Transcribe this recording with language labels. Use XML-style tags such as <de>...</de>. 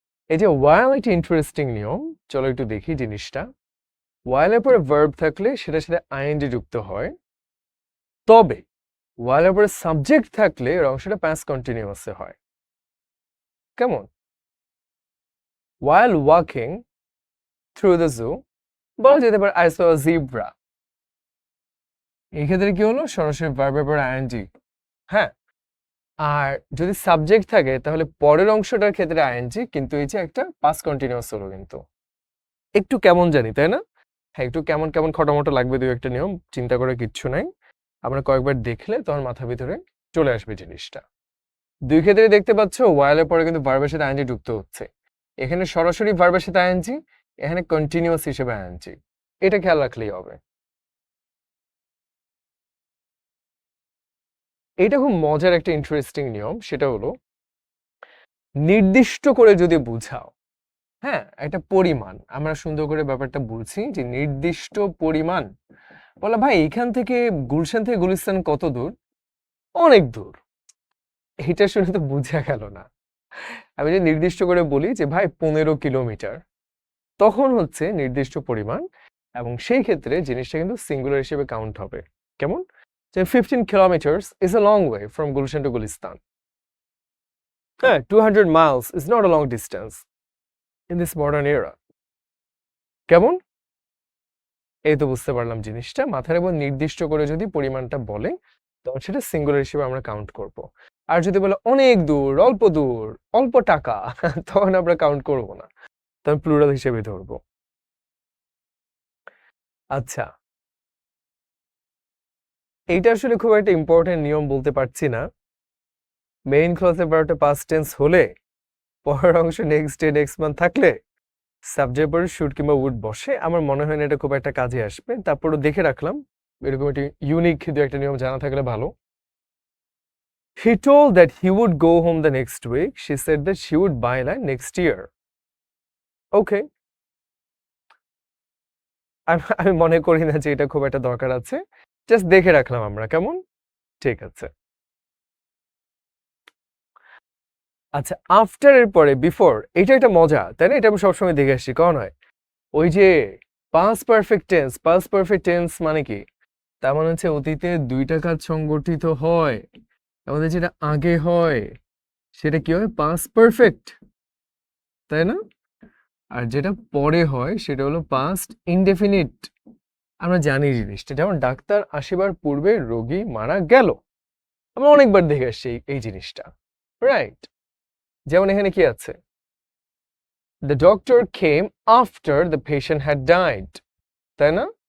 <bn>এই যে ওয়াইল একটা ইন্টারেস্টিং নিয়ম, চলো একটু দেখি জিনিসটা। ওয়াইলের পরে ভার্ব থাকলে সেটার সাথে আইএনজি যুক্ত হয়, তবে ওয়াইলের পরে সাবজেক্ট থাকলে এর অংশটা প্যাস কন্টিনিউয়াসে হয়। কেমন?</bn> <en>while walking through the zoo</en> <bn>বলা যেতে পারে</bn> <en>I saw a zebra।</en> <bn>এই ক্ষেত্রে কি হলো? সরাসরি ভার্বের পরে আইএনজি। হ্যাঁ, আর যদি সাবজেক্ট থাকে তাহলে পরের অংশটার ক্ষেত্রে আইএনজি, কিন্তু এই যে একটা পাস কন্টিনিউয়াস হলো। কিন্তু একটু কেমন জানি, তাই না? হ্যাঁ, একটু কেমন কেমন খটামটো লাগবে, দুই একটা নিয়ম, চিন্তা করে কিচ্ছু নাই। আমরা কয়েকবার দেখলে তখন মাথার ভিতরে চলে আসবে জিনিসটা। দুই ক্ষেত্রে দেখতে পাচ্ছ ওয়াইলের পরে কিন্তু ভার্বের সাথে আইএনজি যুক্ত হচ্ছে। এখানে সরাসরি ভার্বের সাথে আইএনজি, এখানে কন্টিনিউয়াস হিসেবে আইএনজি। এটা খেয়াল রাখলেই হবে। এটা খুব মজার একটা ইন্টারেস্টিং নিয়ম, সেটা হলো নির্দিষ্ট করে যদি বুঝাও, হ্যাঁ, একটা পরিমাণ, আমরা সুন্দর করে ব্যাপারটা বলছি যে নির্দিষ্ট পরিমাণ। বলা ভাই এখান থেকে গুলশান থেকে গুলিস্তান কত দূর? অনেক দূর। এটা শুনে তো বুঝা গেল না। আমি যে নির্দিষ্ট করে বলি যে ভাই 15 কিলোমিটার, তখন হচ্ছে নির্দিষ্ট পরিমাণ, এবং সেই ক্ষেত্রে জিনিসটা কিন্তু সিঙ্গুলার হিসেবে কাউন্ট হবে। কেমন?</bn> <en>যে 15 kilometers is a long way from Gulshan to Gulistan. হ্যাঁ, 200 miles is not a long distance in this modern era।</en> <bn>কেমন? এই তো বুঝতে পারলাম জিনিসটা। মাথার উপর নির্দিষ্ট করে যদি পরিমাণটা বলে, তখন সেটা সিঙ্গুলার হিসেবে আমরা কাউন্ট করব। আর যদি বলে অনেক দূর, অল্প টাকা, তখন আমরা কাউন্ট করব না, তখন প্লুরাল হিসেবে ধরবো। আচ্ছা, এইটা আসলে খুব একটা ইম্পর্টেন্ট নিয়ম বলতে পারছি না। মেইন ক্লজে ভার্বটা পাস্ট টেন্স হলে, পরের অংশ নেক্সট ডে, নেক্সট মান্থ থাকলে সাবজেক্ট পরে শুড কিংবা উড বসে। আমার মনে হয় না এটা খুব একটা কাজে আসবে, তারপরও দেখে রাখলাম। এরকম একটি ইউনিক দু একটা নিয়ম জানা থাকলে ভালো।</bn> <en>He told that he would go home the next week. She said that she would buy land next year. Okay.</en> <bn>আমি মনে করি না যে এটা খুব একটা দরকার আছে, জাস্ট দেখে রাখলাম আমরা। কেমন? ঠিক আছে। আচ্ছা, আফটার এর পরে বিফোর, এটা একটা মজা, তাই না? এটা আমি সবসময় দেখে আসছি। কখন হয়? ওই যে past perfect tense. Past perfect tense মানে কি? তার মানে হচ্ছে অতীতে দুইটা কাজ সংগঠিত হয়, আমাদের যেটা আগে হয় সেটা কি হয়? পাস্ট পারফেক্ট, তাই না? আর যেটা পরে হয় সেটা হলো পাস্ট ইনডেফিনিট। আমরা জানি জিনিসটা, যেমন ডাক্তার আসিবার পূর্বে রোগী মারা গেল। আমরা অনেকবার দেখে আসছি এই জিনিসটা, রাইট? যেমন এখানে কি আছে?</bn> <en>The doctor came after the patient had died,</en> <bn>তাই না?</bn>